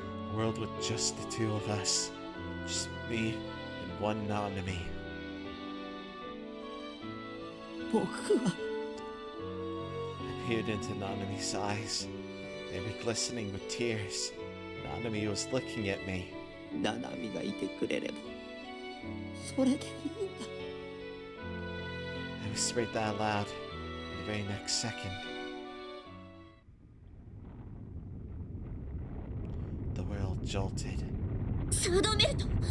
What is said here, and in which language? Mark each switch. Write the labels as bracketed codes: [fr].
[en] A world with just the two of us. Just me and one Nanami. [ja] 僕は [en] I peered into Nanami's eyes. They were glistening with tears. Nanami was looking at me. [ja] ナナミがいてくれればそれでいいんだ [en] I whispered that loud. The very next second, the world jolted. サードメルト